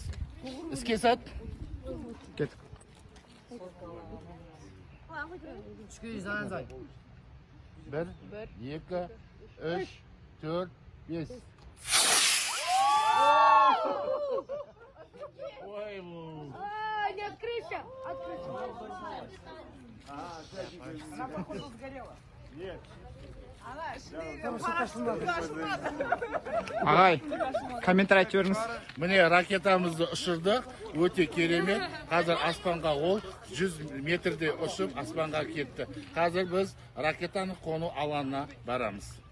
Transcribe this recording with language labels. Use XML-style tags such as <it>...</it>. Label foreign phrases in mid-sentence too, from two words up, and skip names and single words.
<kk>Іске сәт. Кет. 1, 2, 3, 4, 5. Ой,</kk> <ru>не открыйся! Она, походу, сгорела. Нет.</ru> <kk>Ағай, комментарий айтыңыз. Міне ракетамызды ұшырдық, өте керемет. Қазір аспанға ол 100 метрде ұшып аспанға кетті. Қазір біз ракетаны қону алаңына барамыз.</kk>